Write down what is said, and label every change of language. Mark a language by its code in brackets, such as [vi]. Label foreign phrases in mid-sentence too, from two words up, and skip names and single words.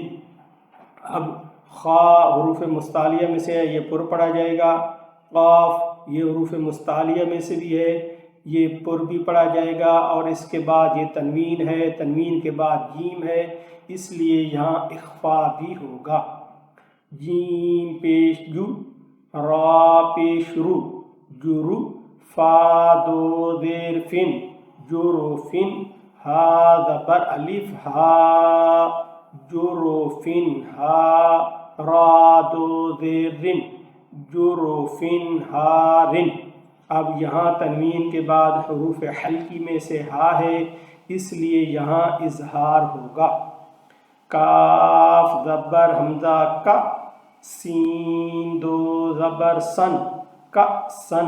[ur] اب خا حروف مستعلیہ میں سے ہے، یہ پر پڑھا جائے گا. قاف یہ حروف مستعلیہ میں سے بھی ہے، یہ پر بھی پڑھا جائے گا. اور اس کے بعد یہ تنوین ہے، تنوین کے بعد جیم ہے، اس لیے یہاں اخفا بھی ہوگا. جیم پیش جو، را پیش رو، جرو، فا دو زیر فن، جروفن، ہا زبر الف ہا، جروفن ہا، را دو زیر رن، جروفن ہارن. اب یہاں تنوین کے بعد حروف حلقی میں سے ہا ہے، اس لیے یہاں اظہار ہوگا. کاف زبر حمزہ کا، سین دو زبر سن، کا سن.